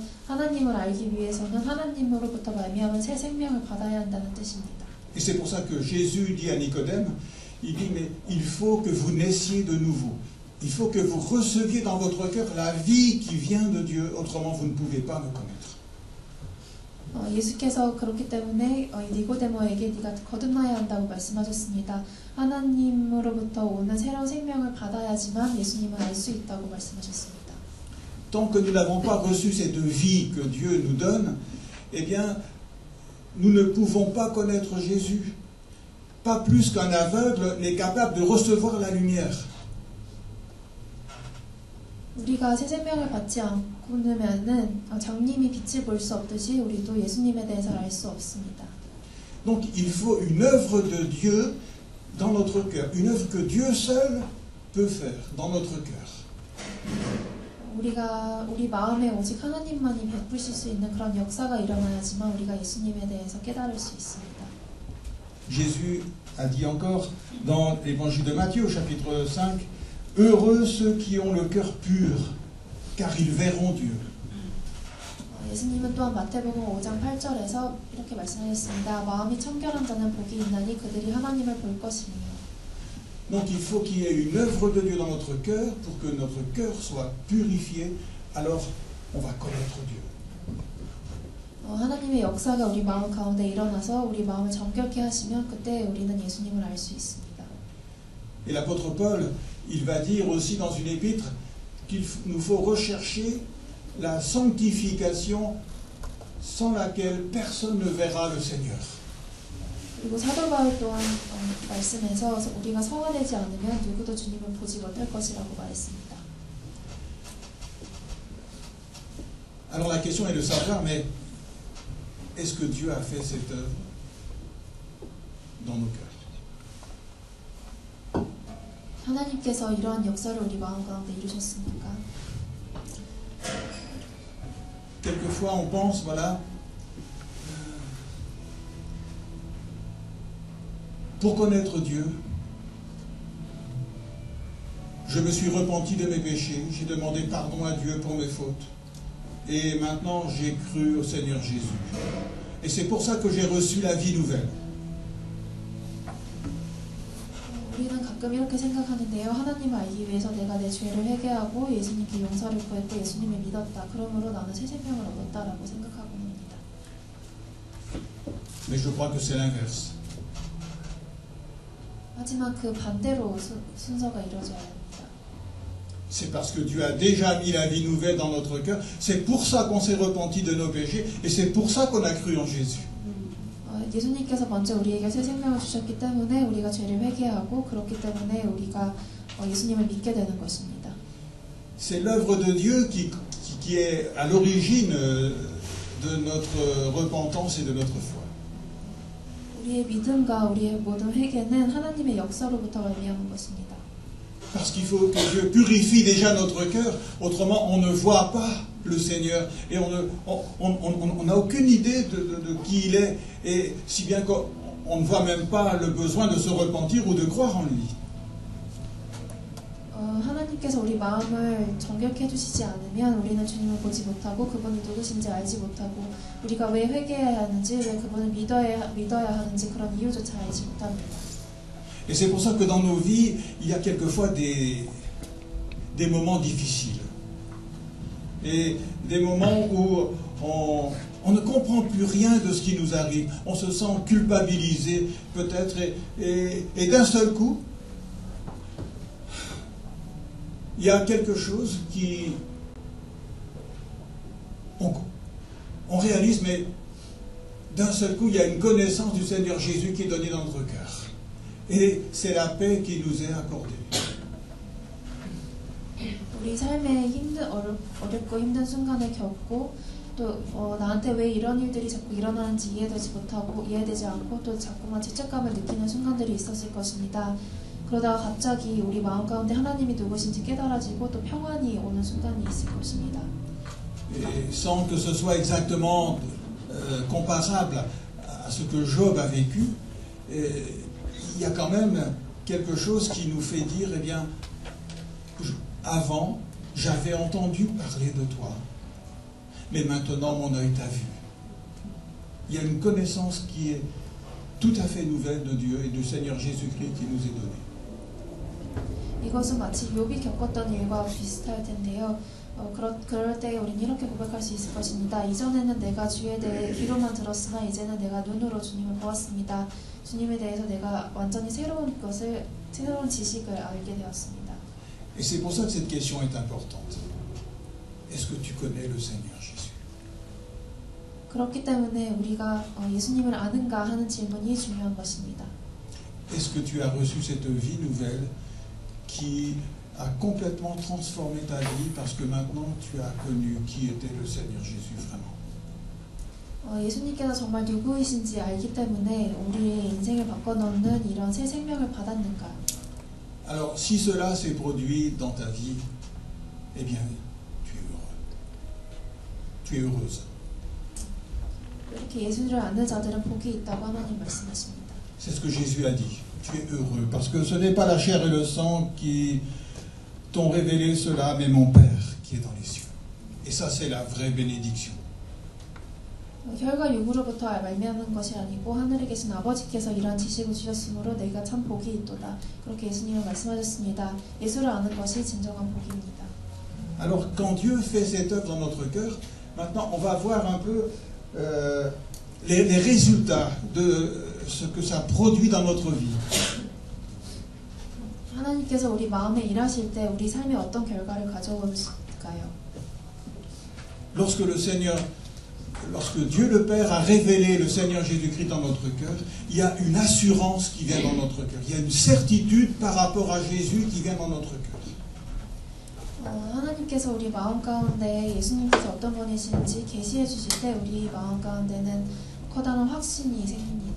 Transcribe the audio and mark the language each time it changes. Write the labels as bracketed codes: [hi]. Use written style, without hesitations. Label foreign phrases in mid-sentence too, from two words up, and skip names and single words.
[ko] 하나님을 알기 위해서는 하나님으로부터 말미암은 새 생명을 받아야 한다는 뜻입니다. [fr] Et c'est pour ça que Jésus dit à Nicodème, il dit, mais il faut que vous naissiez de nouveau. Il faut que vous receviez dans votre cœur la vie qui vient de Dieu, autrement vous ne pouvez pas me connaître. [ko] 예수께서 그렇기 때문에 니고데모에게 네가 거듭나야 한다고 말씀하셨습니다. 하나님으로부터 오는 새로운 생명을 받아야지만 예수님을 알 수 있다고 말씀하셨습니다. [fr] Tant que nous n'avons pas reçu cette vie que Dieu nous donne, eh bien, nous ne pouvons pas connaître Jésus. Pas plus qu'un aveugle n'est capable de recevoir la lumière. [ko] 우리가 새 생명을 받지 않고는 장님이 빛을 볼 수 없듯이 우리도 예수님에 대해서 알 수 없습니다. [fr] Donc il faut une œuvre de Dieu dans notre cœur, une œuvre que Dieu seul peut faire dans notre cœur. [ko] 우리 마음에 오직 하나님만이 베푸실 수 있는 그런 역사가 일어나야지만 우리가 예수님에 대해서 깨달을 수 있습니다. [fr] Jésus a dit encore dans l'évangile de Matthieu au chapitre 5, heureux ceux qui ont le cœur pur, car ils verront Dieu. [ko] 예수님은 또한 마태복음 5장 8절에서 이렇게 말씀하셨습니다. 마음이 청결한 자는 복이 있나니 그들이 하나님을 볼 것이며. [fr] Donc il faut qu'il y ait une œuvre de Dieu dans notre cœur pour que notre cœur soit purifié, alors on va connaître Dieu. [ko] 하나님의 역사가 우리 마음 가운데 일어나서 우리 마음을 정결케 하시면 그때 우리는 예수님을 알 수 있습니다. [fr] Et l'apôtre Paul, il va dire aussi dans une épître qu'il nous faut rechercher la sanctification sans laquelle personne ne verra le Seigneur. [ko] 그리고 사도 바울 또한 말씀에서 우리가 성화되지 않으면 누구도 주님을 보지 못할 것이라고 말했습니다. [fr] Alors la question est de savoir, mais est-ce que Dieu a fait cette œuvre dans nos cœurs? [ko] 하나님께서 이러한 역사를 우리 마음 가운데 이루셨습니까? [fr] Quelquefois on pense, voilà, pour connaître Dieu, je me suis repenti de mes péchés, j'ai demandé pardon à Dieu pour mes fautes. Et maintenant j'ai cru au Seigneur Jésus. Et c'est pour ça que j'ai reçu la vie nouvelle. [ko] 우리는 가끔 이렇게 생각하는데요. 하나님을 알기 위해서 내가 내 죄를 회개하고 예수님께 용서를 구했고 예수님을 믿었다. 그러므로 나는 새 생명을 얻었다라고 생각하고 있습니다. [fr] Mais je crois que c'est l'inverse. [ko] 하지만 그 반대로 순서가 이루어져야 합니다. [fr] C'est parce que Dieu a déjà mis la vie nouvelle dans notre cœur. C'est pour ça qu'on s'est repenti de nos péchés. Et c'est pour ça qu'on a cru en Jésus. [ko] 예수님께서 먼저 우리에게 새 생명을 주셨기 때문에 우리가 죄를 회개하고 그렇기 때문에 우리가 예수님을 믿게 되는 것입니다. [fr] C'est l'œuvre de Dieu qui est à l'origine de notre repentance et de notre foi. [ko] 우리의 믿음과 우리의 모든 회개는 하나님의 역사로부터 말미암은 것입니다. [fr] Parce qu'il faut que Dieu purifie déjà notre cœur, autrement on ne voit pas le Seigneur et on n'a aucune idée de qui il est, et si bien qu'on ne voit même pas le besoin de se repentir ou de croire en lui. [ko] 하나님께서 우리 마음을 정결케 해주시지 않으면 우리는 주님을 보지 못하고 그분이 누구신지 알지 못하고 우리가 왜 회개해야 하는지, 왜 그분을 믿어야 하는지 그런 이유조차 알지 못합니다. [fr] Et c'est pour ça que dans nos vies, il y a quelquefois des moments difficiles. Et des moments où on ne comprend plus rien de ce qui nous arrive. On se sent culpabilisé peut-être et d'un seul coup, il y a quelque chose qui... On réalise, mais d'un seul coup, il y a une connaissance du Seigneur Jésus qui est donnée dans notre cœur. Et c'est la paix qui nous est accordée. [ko] 우리 삶에 어렵고 힘든 순간을 겪고 또 나한테 왜 이런 일들이 자꾸 일어나는지 이해되지 않고 또 자꾸만 죄책감을 느끼는 순간들이 있었을 것입니다. 그러다가 갑자기 우리 마음 가운데 하나님이 누구신지 깨달아지고 또 평안이 오는 순간이 있을 것입니다. [fr] Et sans que ce soit exactement comparable à ce que Job a vécu, il y a quand même quelque chose qui nous fait dire, eh bien, avant, j'avais entendu parler de toi, mais maintenant mon œil t'a vu. Il y a une connaissance qui est tout à fait nouvelle de Dieu et du Seigneur Jésus-Christ qui nous est donnée. [ko] 이것은 마치 욥이 겪었던 일과 비슷할 텐데요. 그럴 때 우리는 이렇게 고백할 수 있을 것입니다. 이전에는 내가 주에 대해 귀로만 들었으나 이제는 내가 눈으로 주님을 보았습니다. 주님에 대해서 내가 완전히 새로운 지식을 알게 되었습니다. [fr] Et c'est pour ça que cette question est importante. Est-ce que tu connais le Seigneur Jésus? [ko] 그렇기 때문에 우리가 예수님을 아는가 하는 질문이 중요한 것입니다. [fr] Est-ce que tu as reçu cette vie nouvelle qui a complètement transformé ta vie parce que maintenant tu as connu qui était le Seigneur Jésus vraiment. [ko] 예수님께서 정말 누구이신지 알기 때문에 우리의 인생을 바꿔놓는 이런 새 생명을 받았는가? [fr] Alors, si cela s'est produit dans ta vie, eh bien, tu es heureux. Tu es heureuse. [ko] 이렇게 예수를 아는 자들은 복이 있다고 하나님 말씀하십니다. [fr] C'est ce que Jésus a dit. Tu es heureux parce que ce n'est pas la chair et le sang qui t'ont révélé cela, mais mon Père qui est dans les cieux. Et ça, c'est la vraie bénédiction. [ko] 혈과 육으로부터 말미암은 것이 아니고 하늘에 계신 아버지께서 이러한 지식을 주셨으므로 내가 참 복이 있도다. 그렇게 예수님은 말씀하셨습니다. 예수를 아는 것이 진정한 복입니다. [fr] Alors, quand Dieu fait cette œuvre dans notre cœur, maintenant, on va voir un peu les résultats de ce que ça produit dans notre vie. [ko] 하나님께서 우리 마음에 일하실 때 우리 삶에 어떤 결과를 가져올까요? [fr] Lorsque Dieu le Père a révélé le Seigneur Jésus-Christ dans notre cœur, il y a une assurance qui vient dans notre cœur. Il y a une certitude par rapport à Jésus qui vient dans notre cœur. [ko] 하나님께서 우리 마음 가운데 예수님께서 어떤 분이신지 계시해 주실 때 우리 마음 가운데는 커다란 확신이 생깁니다.